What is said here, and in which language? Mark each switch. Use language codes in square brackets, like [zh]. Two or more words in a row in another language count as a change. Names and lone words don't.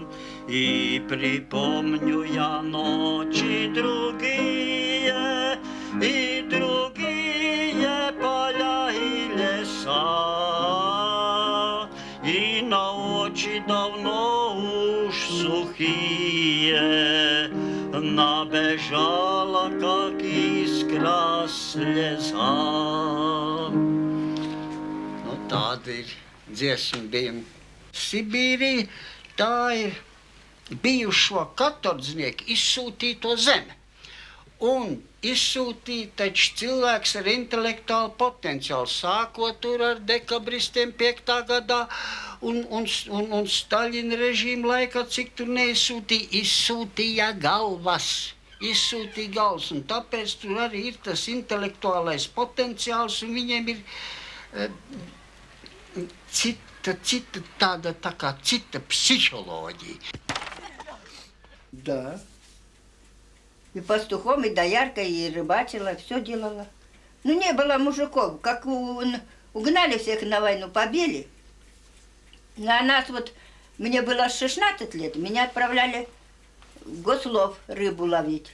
[ru] И припомню я ночи другие, и другие поля и леса, и на очи давно уж сухие набежала, как искра слеза. Ну, Тадырь, [lv] dziesmu bija. Sibīrija, tā ir bijušo katordznieku izsūtīto zeme. Un izsūtīja taču cilvēks ar intelektuālu potenciālu, sākot tur ar dekabristiem 5. gadā un Staļina režīma laikā, cik tur neizsūtīja, izsūtīja galvas. Izsūtīja galvas, un tāpēc tur arī ir tas intelektuālais potenciāls, un viņiem ir cita tāda, tā kā cita psiholoģija. [ru] Да. И пастухом, и дояркой, и рыбачила, все делала. Ну, не было мужиков. Как угнали всех на войну, побили. А нас вот, мне было 16 лет, меня отправляли в Гослов рыбу ловить.